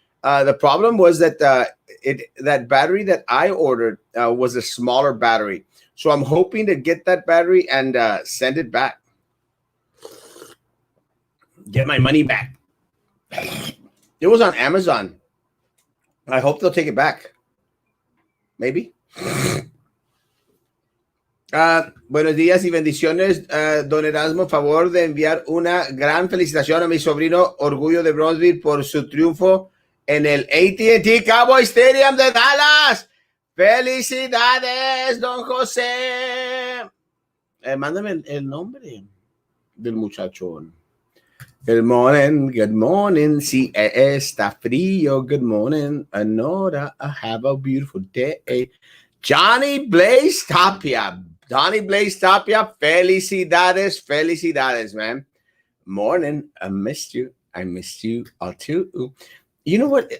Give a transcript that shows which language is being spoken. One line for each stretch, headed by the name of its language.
English: The problem was that that battery that I ordered was a smaller battery. So I'm hoping to get that battery and send it back. Get my money back. It was on Amazon. I hope they'll take it back. Maybe.
Spanish: Buenos días y bendiciones, don Erasmo. Favor de enviar una gran felicitación a mi sobrino Orgullo de Bronzeville por su triunfo en el AT&T Cowboy Stadium de Dallas. Felicidades, don José. Mándame el nombre del muchachón.
English: Good morning, good morning.
Spanish: Si está frío,
English: good morning. Anora, have a beautiful day.
Spanish: Johnny Blaze Tapia. Johnny Blaze Tapia, felicidades, felicidades, man.
English: Morning, I missed you. I missed you all too. You know what?